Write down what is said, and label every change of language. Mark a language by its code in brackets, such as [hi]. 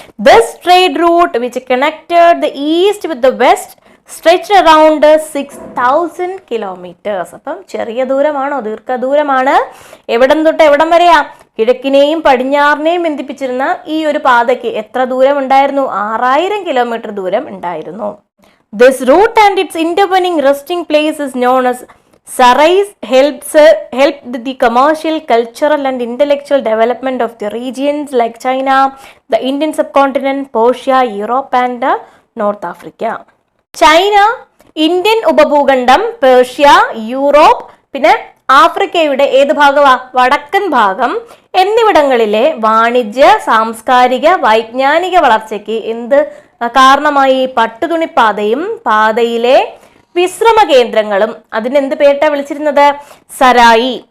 [en] This trade route which connected the east with the west stretch around 6000 kilometers. [ml] അപ്പം ചെറിയ ദൂരമാണോ? ദീർഘദൂരമാണ്. എവിടം തൊട്ട് എവിടം വരെയാ? കിഴക്കിനെയും പടിഞ്ഞാറിനെയും ബന്ധിപ്പിച്ചിരുന്ന ഈ ഒരു പാതയ്ക്ക് എത്ര ദൂരം ഉണ്ടായിരുന്നു? 6000 kilometer ദൂരം ഉണ്ടായിരുന്നു. [en] This route and its intervening resting place is known as Sarais helped the commercial, cultural and intellectual development of the regions like China, the Indian subcontinent, Persia, Europe and North Africa. [ml] China, Indian ഉപഭൂഖണ്ഡം, Persia, Europe, പിന്നെ ആഫ്രിക്കയുടെ ഏത് ഭാഗമാ? വടക്കൻ ഭാഗം എന്നിവിടങ്ങളിലെ വാണിജ്യ, സാംസ്കാരിക, വൈജ്ഞാനിക വളർച്ചയ്ക്ക് എന്ത് കാരണമായി? പട്ടുതുണിപ്പാതയും പാതയിലെ വിശ്രമ കേന്ദ്രങ്ങളും അതിനെന്ത് പേരിട്ടാ വിളിച്ചിരുന്നത്? സരായി.